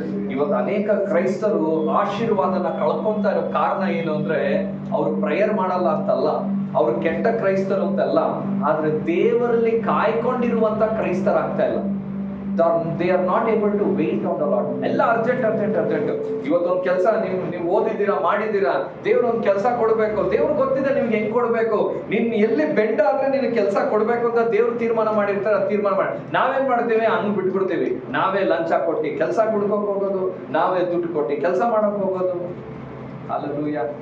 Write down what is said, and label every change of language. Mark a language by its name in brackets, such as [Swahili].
[Kannada] ಇವತ್ತು ಅನೇಕ ಕ್ರೈಸ್ತರು ಆಶೀರ್ವಾದನ ಕಳ್ಕೊಂತ ಇರೋ ಕಾರಣ ಏನು ಅಂದ್ರೆ, ಅವ್ರು ಪ್ರೇಯರ್ ಮಾಡಲ್ಲ ಅಂತಲ್ಲ, ಅವ್ರು ಕೆಟ್ಟ ಕ್ರೈಸ್ತರು ಅಂತಲ್ಲ, ಆದ್ರೆ ದೇವರಲ್ಲಿ ಕಾಯ್ಕೊಂಡಿರುವಂತ ಕ್ರೈಸ್ತರಾಗ್ತಾ ಇಲ್ಲ. [English] They are not able to wait on the Lord. [Kannada] ಎಲ್ಲ ಅರ್ಜೆಂಟ್. ಇವತ್ತೊಂದು ಕೆಲಸ ನೀವು ಓದಿದ್ದೀರಾ, ಮಾಡಿದ್ದೀರಾ, ದೇವ್ರು ಒಂದು ಕೆಲಸ ಕೊಡ್ಬೇಕು. ದೇವ್ರು ಗೊತ್ತಿದೆ ನಿಮ್ಗೆ ಹೆಂಗ್ ಕೊಡ್ಬೇಕು. ನಿನ್ ಎಲ್ಲಿ ಬೆಂಡ ಆದ್ರೆ ನಿನ್ ಕೆಲಸ ಕೊಡ್ಬೇಕು ಅಂತ ದೇವ್ರು ತೀರ್ಮಾನ ಮಾಡಿರ್ತಾರೆ. ತೀರ್ಮಾನ ಮಾಡಿ ನಾವೇನ್ ಮಾಡ್ತೀವಿ? ಹಂಗ್ ಬಿಟ್ಬಿಡ್ತೀವಿ. ನಾವೇ ಲಂಚ ಕೊಟ್ಟು ಕೆಲಸ ಕೊಡ್ಕೋಕ್ ಹೋಗೋದು, ನಾವೇ ದುಡ್ಡು ಕೊಟ್ಟು ಕೆಲಸ ಮಾಡಕ್ ಹೋಗೋದು. ಹಲ್ಲೆಲೂಯಾ.